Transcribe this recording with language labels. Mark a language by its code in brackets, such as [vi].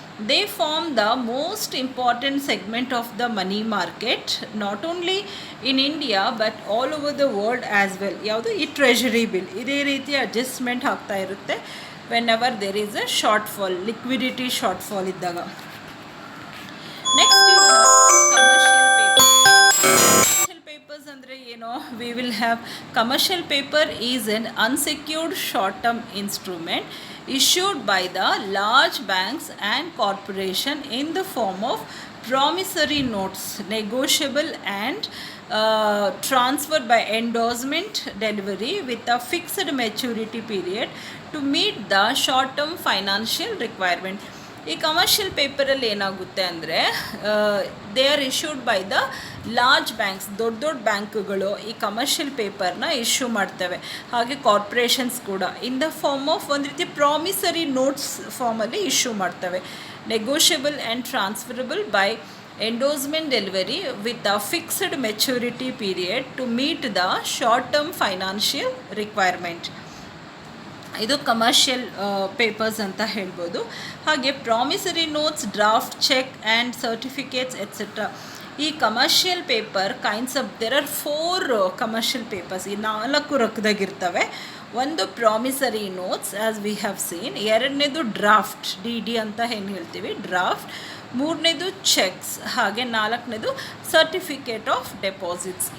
[en] They form the most important segment of the money market, not only in India but all over the world as well. [kn] ಯಾವುದು ಈ treasury bill ಇದೇ ರೀತಿ adjustment ಆಗ್ತಾ ಇರುತ್ತೆ [en] whenever there is a shortfall, [kn] liquidity short fall ಇದ್ದಾಗ. [en] next you commercial papers [kn] ಅಂದರೆ ಏನು, [en] we will have commercial paper is an unsecured short term instrument issued by the large banks and corporation in the form of promissory notes, negotiable and transferred by endorsement delivery with a fixed maturity period to meet the short term financial requirement. [kn] ಈ commercial ಪೇಪರಲ್ಲಿ ಏನಾಗುತ್ತೆ ಅಂದರೆ [en] they are issued by the large banks, [kn] ದೊಡ್ಡ ದೊಡ್ಡ ಬ್ಯಾಂಕ್ಗಳು ಈ commercial ಪೇಪರ್ನ issue ಮಾಡ್ತವೆ. ಹಾಗೆ ಕಾರ್ಪೊರೇಷನ್ಸ್ ಕೂಡ [en] in the form of [kn] ಒಂದು ರೀತಿ ಪ್ರಾಮಿಸರಿ ನೋಟ್ಸ್ ಫಾರ್ಮಲ್ಲಿ ಇಶ್ಯೂ ಮಾಡ್ತವೆ. [en] Negotiable and transferable by endorsement delivery with a fixed maturity period to meet the short term financial requirement. [kn] ಇದು ಕಮರ್ಷಿಯಲ್ ಪೇಪರ್ಸ್ ಅಂತ ಹೇಳ್ಬೋದು. [en] ಹಾಗೆ promissory notes, draft cheque and certificates etcetera. ಈ commercial paper kinds of there are 4 commercial papers. [kn] ಈ 4 ರೊಕ್ಕದಾಗಿರ್ತವೆ. ಒಂದು promissory notes [en] as we have seen, [kn] ಎರಡನೇದು draft, D D ಅಂತ ಏನು ಹೇಳ್ತೀವಿ ಡ್ರಾಫ್ಟ್, ಮೂರನೇದು ಚೆಕ್ಸ್, ಹಾಗೆ ನಾಲ್ಕನೇದು ಸರ್ಟಿಫಿಕೇಟ್ ಆಫ್ ಡೆಪಾಸಿಟ್ಸ್.